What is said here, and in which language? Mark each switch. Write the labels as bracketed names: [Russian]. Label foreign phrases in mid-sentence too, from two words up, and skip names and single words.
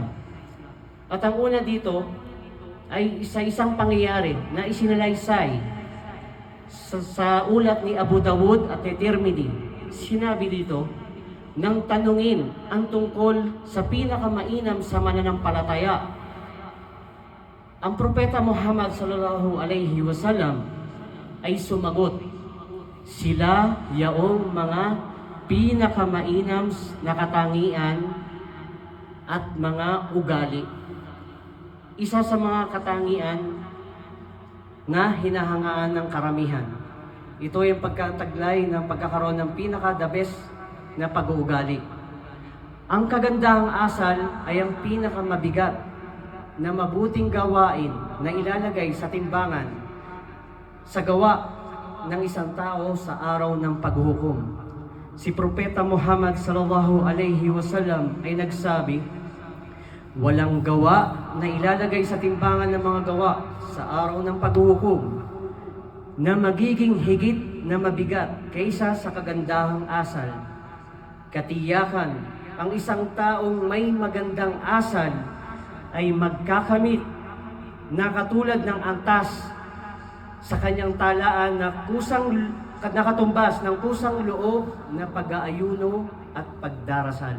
[Filipino] At ang una dito ay isang pangyayari na isinalaysay sa ulat ni Abu Dawud at Tirmidhi. Sinabi dito, nang tanungin ang tungkol sa pinakamainam sa mananampalataya, ang Propeta Muhammad [Arabic] صلى الله عليه وسلم [Filipino] ay sumagot, sila yaong mga pinakamainam na katangian at mga ugali. Isa sa mga katangian na hinahangaan ng karamihan. Ito yung pagkataglay ng pagkakaroon ng pinaka- [English] the best [Filipino] na pag-uugali. Ang kagandahang asal ay ang pinakamabigat na mabuting gawain na ilalagay sa timbangan sa gawa ng isang tao sa araw ng paghuhukom. Si Propeta Muhammad [Arabic] صلى الله عليه وسلم [Filipino] ay nagsabi, Walang gawa na ilalagay sa timbangan ng mga gawa sa araw ng paghuhukom na magiging higit na mabigat kaysa sa kagandahang asal. Katiyakan, ang isang taong may magandang asal ay magkakamit na katulad ng antas sa kanyang talaan na nakatumbas ng kusang loob na pag-aayuno at pagdarasal.